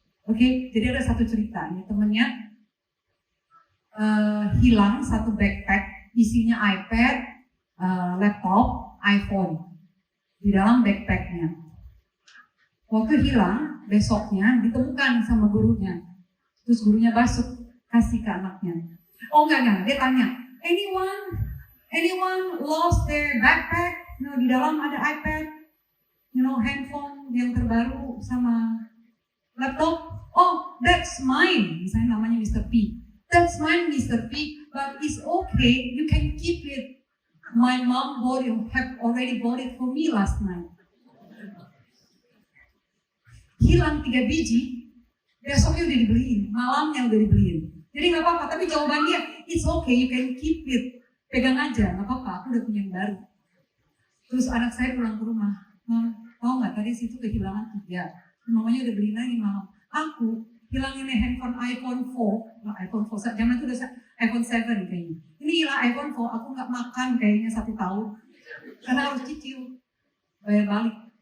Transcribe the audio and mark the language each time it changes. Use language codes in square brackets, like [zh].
[id] Oke, jadi ada satu cerita, ini temannya hilang satu backpack isinya iPad, laptop, iPhone di dalam backpacknya. Waktu hilang, besoknya ditemukan sama gurunya. Terus gurunya basuh, kasih ke anaknya. Oh enggak, dia tanya, [en] anyone lost their backpack? [id] No, di dalam ada iPad, handphone yang terbaru sama laptop. [en] Oh, that's mine. [id] Misalnya namanya [en] Mr. P. That's mine, Mr. P. But it's okay. You can keep it. My mom have already bought it for me last night. [id] Hilang 3 biji, besoknya udah dibeliin, malamnya udah dibeliin. Jadi nggak apa-apa. Tapi jawaban dia, [en] it's okay. You can keep it. [id] Pegang aja, nggak apa-apa. Aku udah punya yang baru. Terus anak saya pulang ke rumah, tahu nggak tadi situ kehilangan 3. Mamanya udah beli lagi malam. Aku hilangin handphone iPhone 4, iPhone 4, zaman itu udah iPhone 7 kayaknya. Ini hilang iPhone 4, aku nggak makan kayaknya 1 tahun. Karena harus cicil, bayar balik.